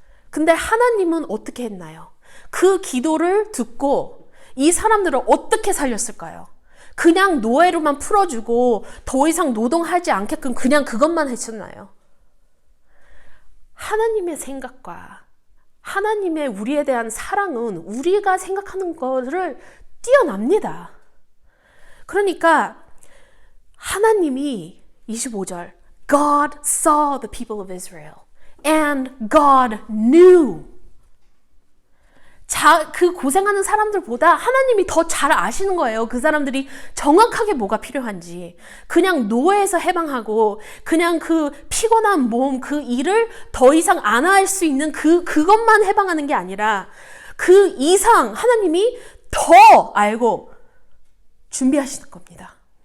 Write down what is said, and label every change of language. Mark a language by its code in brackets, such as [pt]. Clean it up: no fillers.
[ko] 근데 하나님은 어떻게 했나요? 그 기도를 듣고 이 사람들을 어떻게 살렸을까요? 그냥 노예로만 풀어주고 더 이상 노동하지 않게끔 그냥 그것만 했었나요? 하나님의 생각과 하나님의 우리에 대한 사랑은 우리가 생각하는 것을 뛰어납니다. 그러니까 하나님이 25절 [en] God saw the people of Israel and God knew. [ko] 그 고생하는 사람들보다 하나님이 더 잘 아시는 거예요. 그 사람들이 정확하게 뭐가 필요한지. 그냥 노예에서 해방하고 그냥 그 피곤한 몸, 그 일을 더 이상 안 할 수 있는 그것만 해방하는 게 아니라 그 이상 하나님이 더 알고 준비하시는 겁니다.